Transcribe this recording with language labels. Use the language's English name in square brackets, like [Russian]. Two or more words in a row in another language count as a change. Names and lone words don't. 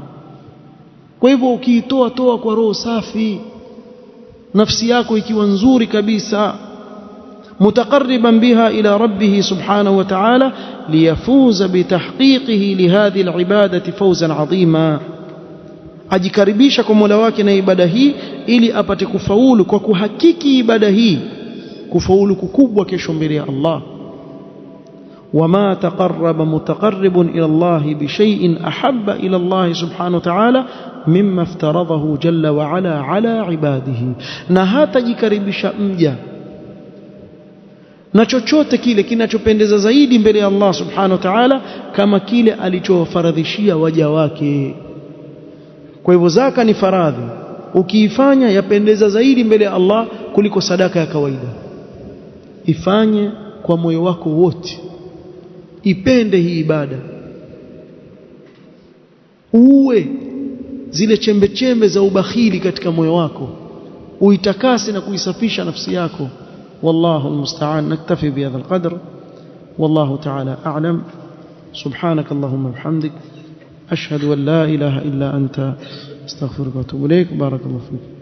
[Swahili] Kwa hivyo ukiitoa toa kwa roho safi, nafsi yako ikiwa nzuri kabisa, [Arabic] متقربا بها إلى ربه سبحانه وتعالى ليفوز بتحقيقه لهذه العبادة فوزا عظيما, [Swahili] ajikaribisha kwa Mola wake na ibada hii ili apate kufaulu kwa kuhakiki ibada hii, kufaulu kukubwa kesho mbele ya Allah. [Arabic] وما تقرب متقرب إلى الله بشيء أحب إلى الله سبحانه وتعالى مما افترضه جل وعلا على عباده. [Swahili] na hatajikaribisha mja na chochote kile kinachopendeza zaidi mbele ya Allah [Arabic] سبحانه وتعالى [Swahili] kama kile alichofaradhishia waja wake. Kwa hivyo zaka ni faradhi, ukiifanya yapendeza zaidi mbele ya Allah kuliko sadaka ya kawaida. Ifanye kwa moyo wako wote, ipende hii ibada, uwe zile chembe chembe za ubakhili katika moyo wako, uitakase na kuisafisha nafsi yako. [Arabic] والله المستعان. نكتفي بهذا القدر, والله تعالى أعلم. سبحانك اللهم وبحمدك، أشهد أن لا إله إلا أنت أستغفرك وأتوب إليك. بارك الله فيك.